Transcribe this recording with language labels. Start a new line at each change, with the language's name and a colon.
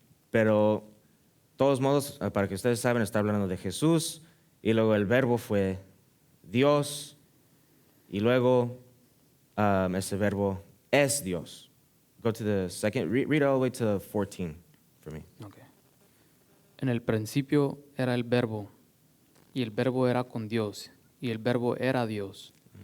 Spanish: Pero, de todos modos, para que ustedes saben, está hablando de Jesús, y luego el verbo fue Dios, y luego ese verbo es Dios.
English: Go to the second, read all the way to 14 for me. Okay.
Spanish: En el principio era el verbo, y el verbo era con Dios, y el verbo era Dios.